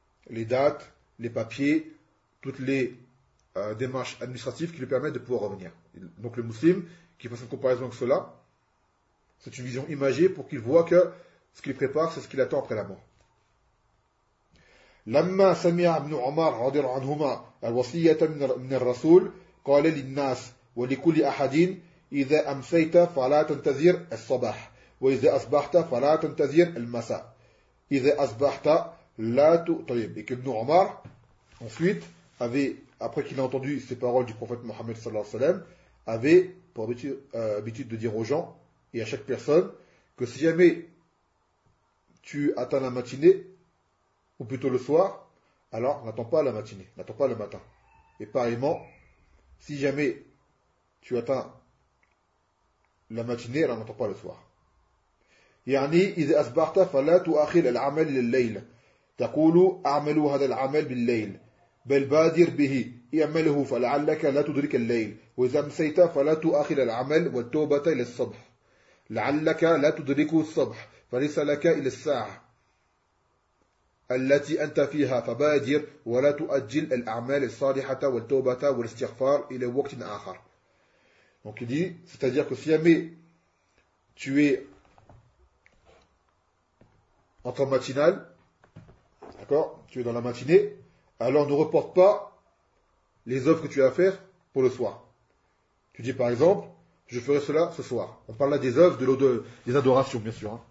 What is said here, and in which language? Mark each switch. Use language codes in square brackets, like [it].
[fr] Les dates, les papiers, toutes les démarches administratives qui lui permettent de pouvoir revenir. Donc le musulman qui fasse une comparaison avec cela, c'est une vision imagée pour qu'il voit que ce qu'il prépare, c'est ce qu'il attend après la mort. [ar] لما سمع ابن عمر رضي الله عنهما الوصية من الرسول قال للناس ولكل أحد إذا أمسيت فلا تنتظر الصباح وإذا أصبحت فلا تنتظر المساء إذا أصبحت لا طيب. [fr] Et que ابن عمر ensuite avait, après qu'il a entendu ces paroles du prophète Mohammed صلى الله عليه وسلم, avait pour habitude de dire aux gens et à chaque personne que si jamais tu atteins la matinée ou plutôt le soir, alors n'attends pas la matinée, n'attends pas le matin. Et pareillement, si jamais tu atteins la matinée, alors n'attends pas le soir. [ar] يعني إذا أصبحت فلا تؤخر العمل لليل تقول أعمل هذا العمل بالليل بل بادر به اعمله فلعلك لا تدرك الليل وإذا أمسيت فلا تؤخر العمل والتوبة إلى الصبح لعلك لا تدرك الصبح فليس لك إلى الساعة. التي أنت فيها فبادر ولا تؤجل الأعمال الصالحة والتوبة والاستغفار إلى وقت آخر. [fr] Donc il dit, c'est-à-dire que si jamais tu es en temps matinal, d'accord, tu es dans la matinée, alors ne reporte pas les œuvres que tu as à faire pour le soir. Tu dis par exemple, je ferai cela ce soir. On parle là des œuvres, des adorations bien sûr, hein.